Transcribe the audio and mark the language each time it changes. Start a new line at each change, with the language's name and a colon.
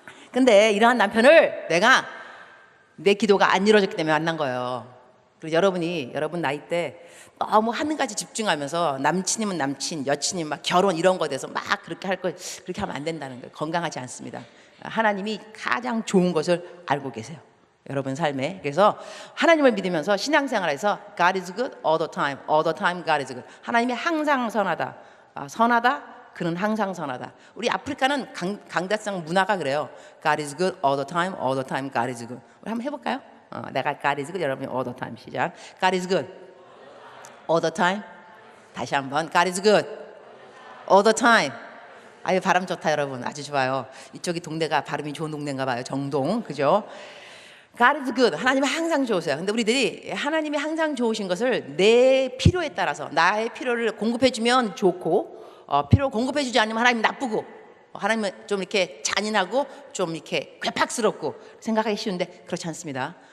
Korean: 근데 이러한 남편을 내가 내 기도가 안 이루어졌기 때문에 만난 거예요. 그리고 여러분 나이 때 너무 한 가지 집중하면서 남친이면 남친, 여친이면 막 결혼 이런 거에 대해서 막 그렇게 하면 안 된다는 거예요. 건강하지 않습니다. 하나님이 가장 좋은 것을 알고 계세요. 여러분 삶에. 그래서 하나님을 믿으면서 신앙생활에서
English: God is good all the time God is good.
Korean: 하나님이 항상 선하다. 선하다. 그는 항상 선하다. 우리 아프리카는 강대상 문화가 그래요.
English: God is good all the time God is good.
Korean: 우리 한번 해볼까요? 내가
English: God is good,
Korean: 여러분이
English: all the time
Korean: 시작.
English: God is good all the time.
Korean: 다시 한번
English: God is good all the time.
Korean: 발음 좋다 여러분. 아주 좋아요. 이쪽이 동네가 발음이 좋은 동네인가 봐요. 정동. 그죠?
English: God is good.
Korean: 하나님은 항상 좋으세요. 근데 우리들이 하나님이 항상 좋으신 것을 내 필요에 따라서 나의 필요를 공급해주면 좋고 필요를 공급해주지 않으면 하나님 나쁘고 하나님은 좀 이렇게 잔인하고 좀 이렇게 괴팍스럽고 생각하기 쉬운데 그렇지 않습니다.